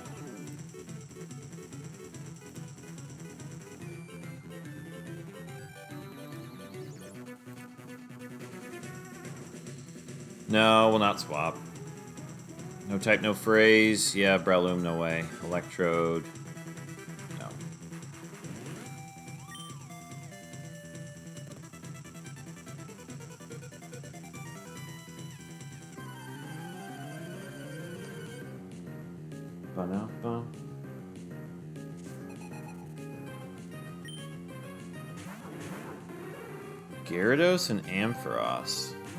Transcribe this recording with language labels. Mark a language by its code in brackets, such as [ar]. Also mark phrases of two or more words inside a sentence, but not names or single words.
[en] No, we'll not swap. No type, no phrase. Yeah, Breloom, no way. Electrode. No. Ba-da-ba. Gyarados and Ampharos.